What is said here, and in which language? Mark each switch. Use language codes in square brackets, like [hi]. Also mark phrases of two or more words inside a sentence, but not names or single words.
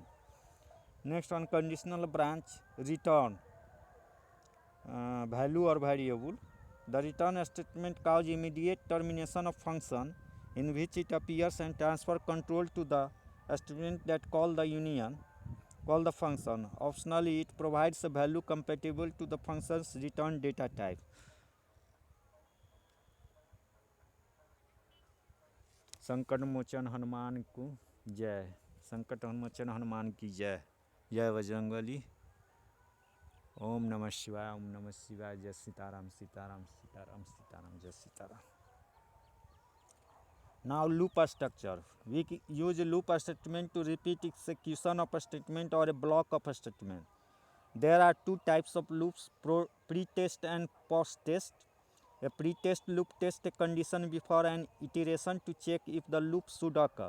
[en] Next, unconditional branch return value or variable. The return statement causes immediate termination of function in which it appears and transfer control to the statement that call the function. Optionally, it provides a value compatible to the function's return data type. [hi] संकट मोचन हनुमान को जय. संकट मोचन हनुमान की जय. जय बजरंगबली. [sa] ओम नमः शिवाय. ओम नमः शिवाय. [hi] जय सीताराम सीताराम सीताराम सीताराम. जय सीताराम. [en] Now loop structure. We use loop statement to repeat execution of a statement or a block of a statement. There are two types of loops, pre-test and post-test. A pre-test loop tests a condition before an iteration to check if the loop should occur.